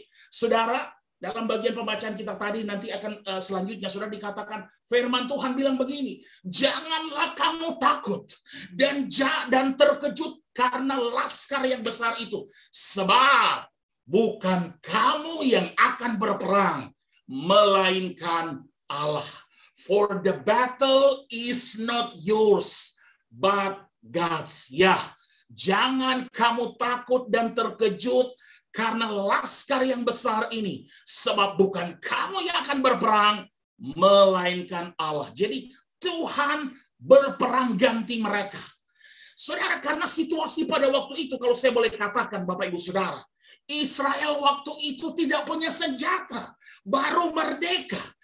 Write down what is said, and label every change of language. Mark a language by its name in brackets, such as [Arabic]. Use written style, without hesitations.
[Indonesian] Saudara, dalam bagian pembacaan kita tadi nanti akan selanjutnya saudara dikatakan firman Tuhan bilang begini, janganlah kamu takut dan terkejut karena laskar yang besar itu, sebab bukan kamu yang akan berperang, melainkan Allah. [English] For the battle is not yours, but God's. [Indonesian] Ya, jangan kamu takut dan terkejut karena laskar yang besar ini, sebab bukan kamu yang akan berperang, melainkan Allah. Jadi Tuhan berperang ganti mereka. Saudara, karena situasi pada waktu itu, kalau saya boleh katakan Bapak Ibu Saudara, Israel waktu itu tidak punya senjata, baru merdeka.